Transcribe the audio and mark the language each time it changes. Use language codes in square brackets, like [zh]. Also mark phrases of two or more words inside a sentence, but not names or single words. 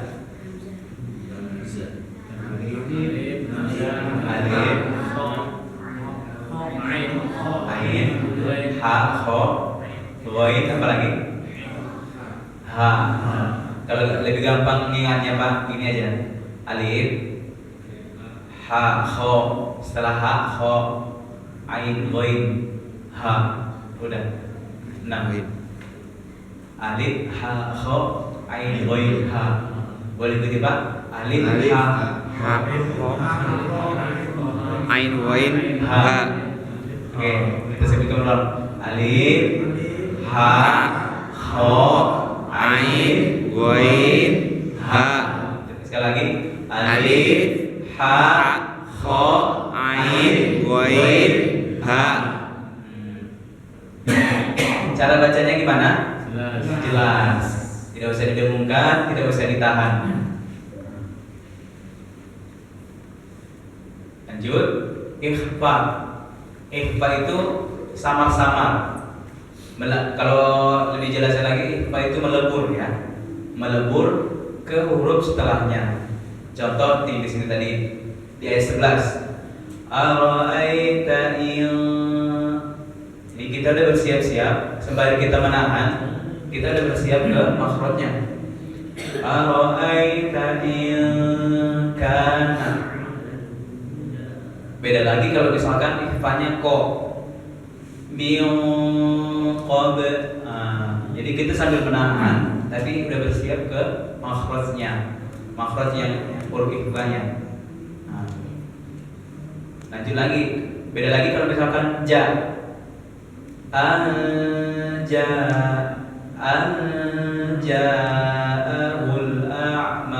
[ar] ألف، عين، حاء، خاء، غين, [id] apa lagi? [ar] Ha. [id] Kalau lebih gampang ingatnya Pak, ini aja. [ar] ألف، حاء، خاء, setelah حاء، خاء، عين، غين، حاء. [id] Udah. 6. Alif, [ar] حاء، خاء، عين، غين، حاء. [id] Boleh ikuti Pak? Alif, [ar] ha, حاء، عين، وين، حاء. [id] Oke, kita sebutkan ulang. [ar] Alif, حاء، خاء, عين، وين، حاء. [id] Sekali lagi. [ar] Alif, حاء، خاء, عين، وين، حاء. [id] Cara bacanya gimana? Jelas. Tidak usah didengungkan, tidak usah ditahan. Lanjut. Ikhfa. Ikhfa itu samar-samar. Kalau lebih jelasnya lagi, ikhfa itu melebur ya. Melebur ke huruf setelahnya. Contoh di sini tadi di ayat 11. [ar] أرأيت إن. [id] Jadi kita udah bersiap-siap sembari kita menahan, kita udah bersiap ke makhrajnya. [ar] أرأيت إن كان. [id] Beda lagi kalau misalkan ikhfanya ko min qab. Jadi kita sambil menahan tapi udah bersiap ke makhrajnya. Makhraj yang huruf ikhfanya. Lanjut lagi. Beda lagi kalau misalkan ja. [ar] أن جاءه الأعمى.